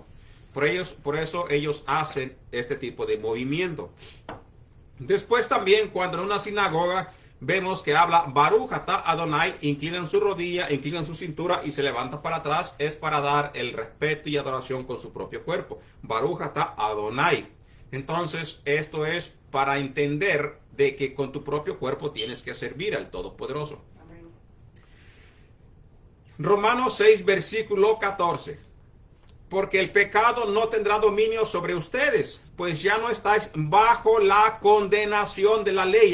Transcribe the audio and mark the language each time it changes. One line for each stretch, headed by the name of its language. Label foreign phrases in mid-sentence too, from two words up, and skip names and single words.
Spanish: Por eso ellos hacen este tipo de movimiento. Después también, cuando en una sinagoga vemos que habla
Hebrew: ברוך אתה אדוני,
Spanish: inclinan su rodilla, inclinan su cintura y se levanta para atrás, es para dar el respeto y adoración con su propio cuerpo.
Hebrew: ברוך אתה אדוני.
Spanish: Entonces, esto es para entender de que con tu propio cuerpo tienes que servir al Todopoderoso. Amén. Romanos 6, versículo 14. Porque el pecado no tendrá dominio sobre ustedes, pues ya no estáis bajo la condenación de la ley.